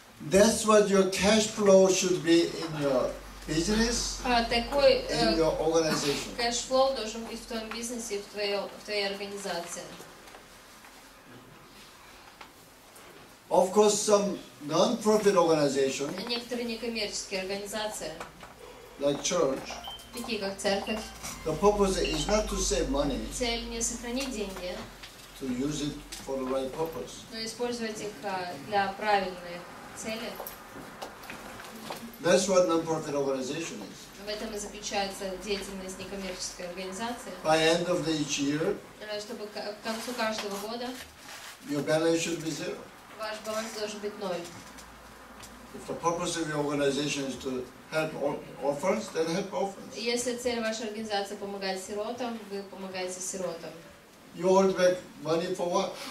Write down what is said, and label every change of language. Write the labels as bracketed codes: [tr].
[en] That's what your cash flow should be in your business, [ru] Такой [en] in your organization. [ru] кэшфлоу должен быть в твоем бизнесе, в твоей организации. [en] Of course, some non-profit organization, [ru] Некоторые некоммерческие организации, [en] like church, [ru] такие как церковь, [en] the purpose is not to save money, [ru] цель не сохранить деньги, [en] to use it for the right purpose. [ru] но использовать их для правильной цели. [en] That's what non-profit organization is. [ru] В этом и заключается деятельность некоммерческой организации. [en] By end of each year, [ru] Чтобы к концу каждого года [en] your balance should be zero. [ru] ваш баланс должен быть 0. [en] If the purpose of your organization is to help orphans, then help orphans. [ru] Если цель вашей организации помогать сиротам, вы помогаете сиротам. [en] You hold back money for what?